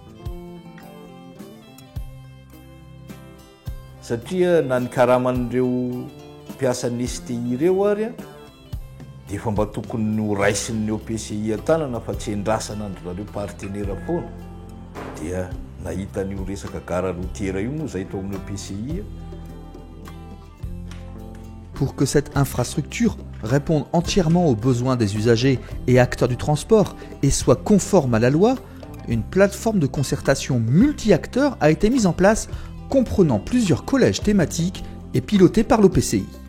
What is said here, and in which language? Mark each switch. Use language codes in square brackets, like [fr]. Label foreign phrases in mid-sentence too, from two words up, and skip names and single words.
[mg] Satria na ny karaman'ireo mpiasan'ny STI ireo ary dia efa mba tokony ho raisin'ny OPCI an-tanana fa tsy endrasana andrzareo partenaire foana dia nahita n'io resaka [fr] gara routière [mg] io moa zay tao amin'ny OPCI. [fr] Pour que cette infrastructure réponde entièrement aux besoins des usagers et acteurs du transport et soit conforme à la loi, une plateforme de concertation multi-acteurs a été mise en place comprenant plusieurs collèges thématiques et pilotée par l'OPCI.